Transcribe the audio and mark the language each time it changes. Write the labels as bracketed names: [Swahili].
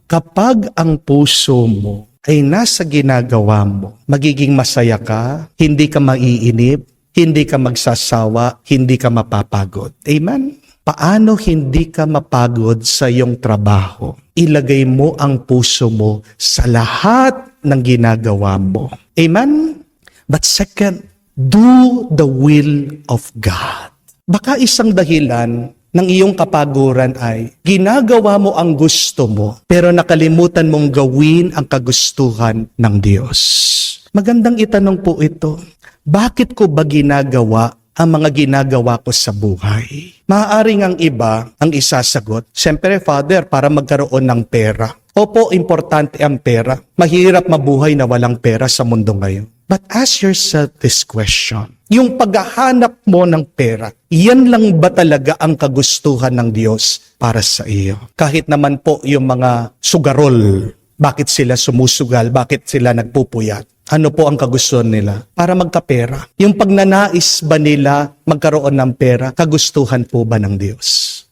[Filipino] Kapag ang puso mo ay nasa ginagawa mo, magiging masaya ka, hindi ka maiinip, hindi ka magsasawa, hindi ka mapapagod. Amen? Paano hindi ka mapagod sa iyong trabaho? Ilagay mo ang puso mo sa lahat ng ginagawa mo. Amen? [English] But second, do the will of God. [Filipino] Baka isang dahilan ng iyong kapaguran ay ginagawa mo ang gusto mo pero nakalimutan mong gawin ang kagustuhan ng Diyos. Magandang itanong po ito. Bakit ko ba ginagawa ang mga ginagawa ko sa buhay? Maaaring ang iba ang isasagot, siyempre, Father, para magkaroon ng pera. Opo, importante ang pera. Mahirap mabuhay na walang pera sa mundo ngayon. [English] But ask yourself this question. [Filipino] Yung paghahanap mo ng pera, yan lang ba talaga ang kagustuhan ng Diyos para sa iyo? Kahit naman po yung mga sugarol, bakit sila sumusugal, bakit sila nagpupuyat? Ano po ang kagustuhan nila? Para magkapera. Yung pagnanais ba nila magkaroon ng pera, kagustuhan po ba ng Diyos?